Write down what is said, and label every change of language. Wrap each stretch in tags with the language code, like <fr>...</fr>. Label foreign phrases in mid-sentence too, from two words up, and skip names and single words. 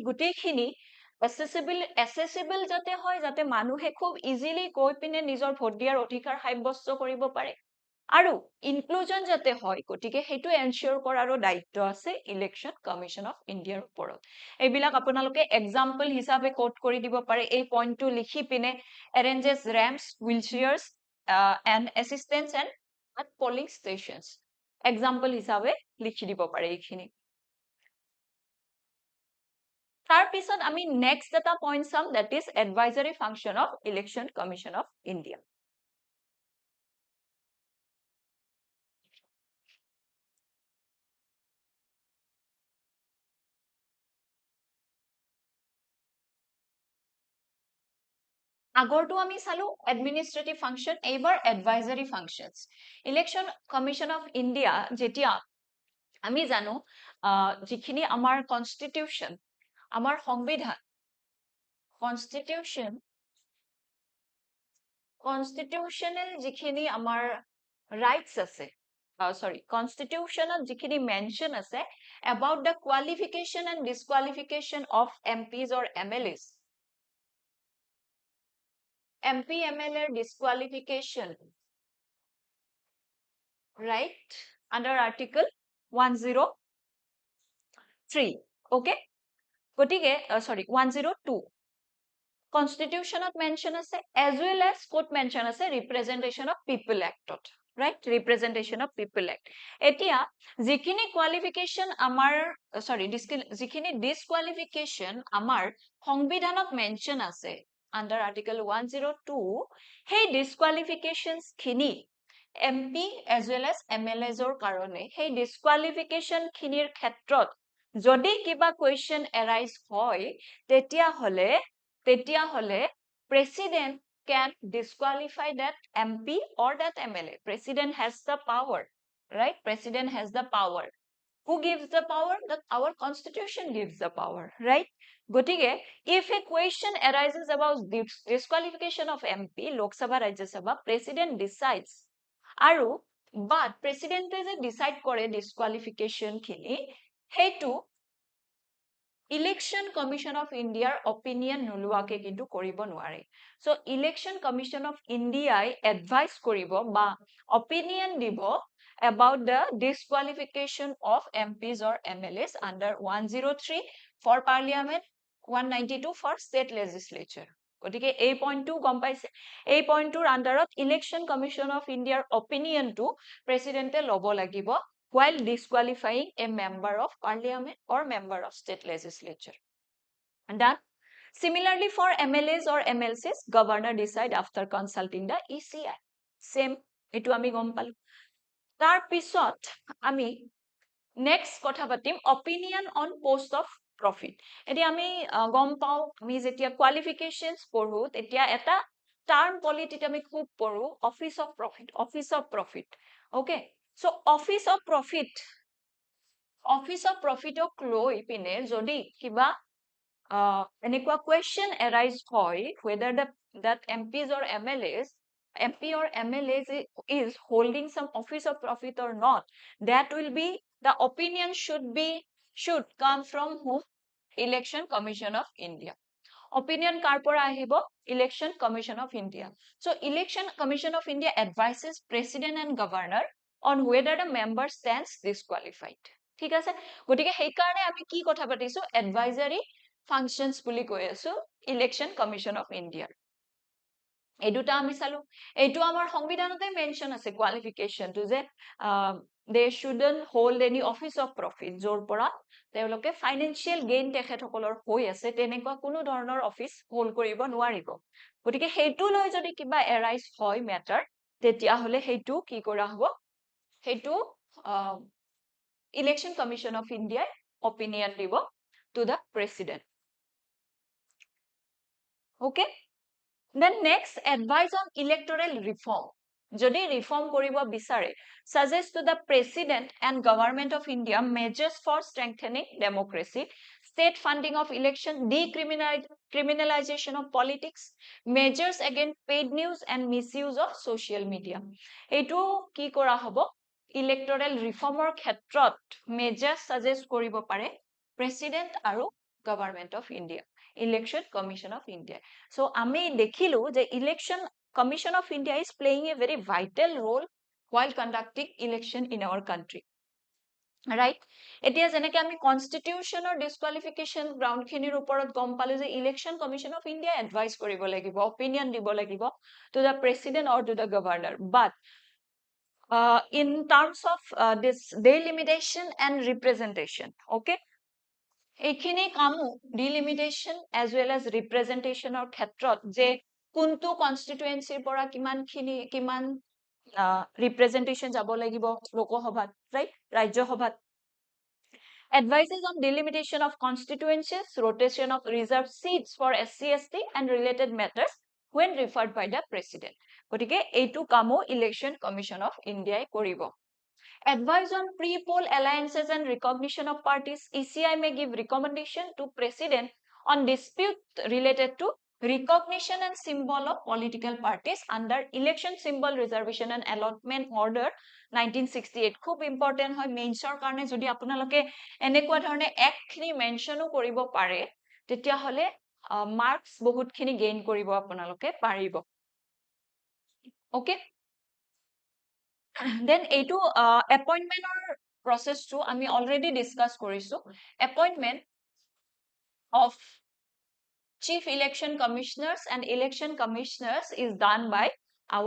<as>গোটেইখিনি এচেচিবল যাতে হয় যাতে মানুহে খুব ইজিলি গৈ পিনে নিজৰ ভোট দিয়াৰ অধিকাৰ সাব্যস্ত কৰিব পাৰে আৰু ইনক্লুজন যাতে হয় গতিকে সেইটো এনচিয়ৰ কৰাৰো দায়িত্ব আছে ইলেকশ্যন কমিশ্যন অফ ইণ্ডিয়াৰ ওপৰত এইবিলাক আপোনালোকে এক্সাম্পল হিচাপে কোট কৰি দিব পাৰে এই পইণ্টটো লিখি পিনে</as> <en>arranges ramps wheelchairs and assistants and at polling stations example</en> <as>হিসাবে লিখি দিব পাৰে এইখিনি তাৰ পিছত আমি নেক্সট এটা পইণ্ট চাম</as> <en>that is advisory function of election commission of India</en> <as>আগৰটো আমি চালো</as> <en>administrative function</en> <as>এইবাৰ</as> <en>advisory functions</en> <as>ইলেকশ্যন কমিশ্যন অফ ইণ্ডিয়া যেতিয়া আমি জানো যিখিনি আমাৰ কনষ্টিটিউশ্যন আমাৰ সংবিধান কনষ্টিটিউশ্যনেল যিখিনি আমাৰ ৰাইটছ আছে sorry constitutionত যিখিনি মেনশ্যন আছে</as> <en>about the qualification and disqualification of MPs or MLAs MP MLA disqualification right under article 103 okay গটিকে sorry 102 constitutionত mention আছে as well as code mention আছে representation of people actত right representation of people act</en> <as>এতিয়া যিখিনি</as> <en>qualification আমাৰ sorry যিখিনি disqualification</en> <as>আমাৰ সংবিধানত</as> <en>mention আছে under article 102 সেই disqualifications খিনি MP as well as MLAs</en> <as>ৰ কাৰণে সেই</as> <en>disqualification</en> <as>খিনিৰ ক্ষেত্ৰত যদি কিবা</as> <en>question arise</en> <as>হয় তেতিয়া হলে</as> <en>president can disqualify that MP or that MLA president has the power right president has the power who gives the power that our constitution gives the power right গটিকে if a question arises about disqualification of MP Lok Sabha Rajya Sabha president decides আৰু but presidente যে decide কৰে disqualification খিনি হেতু Election Commission of India opinion</en> <as>নোলোৱাকে কিন্তু কৰিব নোৱাৰে so Election Commission of India advise কৰিব বা opinion দিব</as> <en>about the disqualification of MPs or MLAs under 103 for parliament 192 for state legislature</en> <as>গটিকে এই পইণ্টটো গম পাইছে এই পইণ্টটোৰ আন্ডাৰত Election Commission of India opinion টো প্ৰেসিডেন্টে লব লাগিব</as> <en>while disqualifying a member of parliament or member of state legislature. And that similarly for MLAs or MLCs, governor decide after consulting the ECI. Same,</en> <as>এইটো আমি গম পালো। তাৰ পিছত আমি next কথা পাতিম</as> <en>opinion on post of profit.</en> <as>এইটো আমি গম পাওঁ আমি যেতিয়া qualifications পঢ়োঁ তেতিয়া এটা</as> <en>term polity</en> <as>আমি খুব পঢ়োঁ</as> <en>office of profit. Okay. So office of profit</en> <as>লৈ পিনে যদি কিবা এনেকুৱা</as> <en>question arise হয় whether that MPs or MLAs MP or MLAs is holding some office of profit or not that will be the opinion should come from whom Election Commission of India opinion</en> <as>কাৰ পৰা</as> <en>আহিব Election Commission of India so Election Commission of India advises president and governor on whether the member stands disqualified</en> <as>ঠিক আছে গটিকে সেই কাৰণে আমি কি কথা পাতিছো</as> <en>advisory functions</en> <as>বুলি কৈ আছো Election Commission of India এই দুটা আমি চালো এইটো আমাৰ সংবিধানতে মেনশন আছে কোৱালিফিকেশন টু যে</as> <en>they shouldn't hold any office of profit</en> <as>জোৰ পৰা তেওঁলোকে</as> <en>financial gain</en> <as>তেখেতসকলৰ হৈ আছে তেনেকুৱা কোনো ধৰণৰ</as> <en>office hold</en> <as>কৰিব নোৱাৰিব গতিকে হেতু লৈ যদি কিবা এৰাইজ হয় ম্যাটাৰ তেতিয়া হলে হেতু কি কৰা হ'ব হেতু Election Commission of India opinion দিব</as> <en>to the president okay then next advice on electoral reform</en> <as>যদি ৰিফৰ্ম কৰিব বিচাৰে</as> <en>suggest to the president and government of India measures for strengthening democracy, state funding of election, decriminalization of politics, measures against paid news and misuse of social media.</en> <as>এইটো কি কৰা হ'ব</as> <en>electoral reform</en> <as>ক্ষেত্ৰত</as> <en>measures suggest</en> <as>কৰিব পাৰে প্ৰেসিডেন্ট আৰু গভৰ্নমেন্ট অফ ইণ্ডিয়া ইলেকশন কমিশন অফ ইণ্ডিয়া সো আমি দেখিলো যে ইলেকশন</as> <en>Commission of India is playing a very vital role while conducting election in our country. Right?</en> <as>এতিয়া যেনেকে আমি কনষ্টিটিউচনৰ</as> <en>disqualification ground</en> <as>খিনিৰ ওপৰত গম পালো যে ইলেকশন কমিশন অফ ইণ্ডিয়া এডভাইস কৰিব লাগিব অপিনিয়ন দিব লাগিব</as> <en>to the president or to the governor but in terms of this delimitation and representation okay</en> <as>এইখিনি কামো</as> <en>delimitation as well as representationৰ</en> <as>ক্ষেত্ৰত যে কোনটো কনষ্টিটুৱেন্সিৰ পৰা কিমান</as> <en>representation</en> <as>যাব লাগিব লোকসভাত</as> <en>right ৰাজ্যসভাত advises on delimitation of constituencies rotation of reserved seats for SC ST and related matters when referred by the president</en> <as>গতিকে এইটো কামো</as> <en>election commission of India কৰিব Advice on pre-poll alliances and recognition of parties, ECI may give recommendation to President on dispute related to recognition and symbol of political parties under Election Symbol Reservation and Allotment Order 1968.</en> <as>খুব important হয় মেইনছৰ কাৰণে যদি আপোনালোকে এনেকুৱা ধৰণে একখিনি মেনশনো কৰিব পাৰে তেতিয়াহলে মাৰ্কস বহুতখিনি গেইন কৰিব আপোনালোকে পাৰিব</as> <en>okay then</en> <as>এইটো</as> <en>appointment process to</en> <as>আমি already discuss কৰিছো</as> <en>appointment of chief election commissioners and election commissioners is done by our</en>